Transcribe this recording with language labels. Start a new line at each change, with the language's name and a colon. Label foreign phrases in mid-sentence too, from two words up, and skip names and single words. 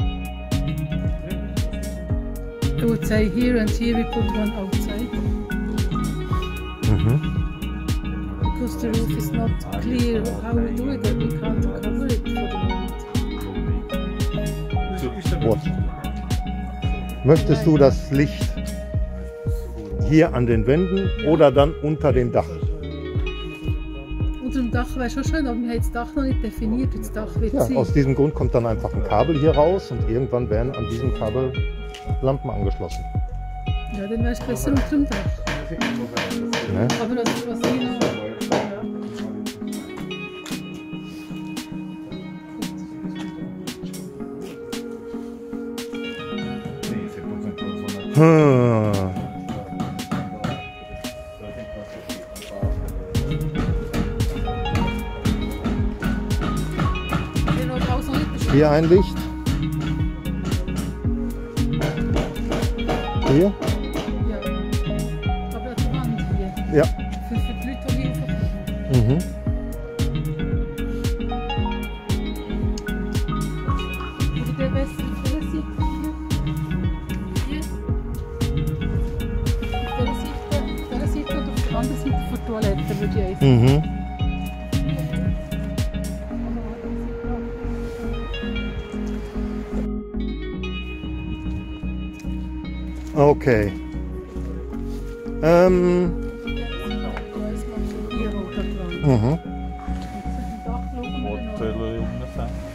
English: I would say here and here we put one outside. Because the roof is not clear how we do it, and we can't cover it for the moment. What?
German: Möchtest du das Licht hier an den Wänden oder dann unter dem Dach? Unter dem Dach wäre schon schön, aber wir haben das Dach noch nicht definiert, wie das Dach wird Ja, sein. aus diesem Grund kommt dann einfach ein Kabel hier raus und irgendwann werden an diesem Kabel Lampen angeschlossen. Ja, dann wäre es besser unter dem Dach. Ne? Aber das ist was hier noch.
Portuguese: Sim, se concentrou só na.
German: Den habe ich auch noch nicht beschrieben. Hier ein Licht. Hier? Ja. Aber die Wand hier. Ja. Für die Leute, die hier verkaufen. Mhm. Wie der Westen auf der Seite hier. Auf der Seite und auf der anderen Seite von der Toilette würde ich sagen. Mhm. Okay. Mhm.
Portuguese: Pode ter iluminação.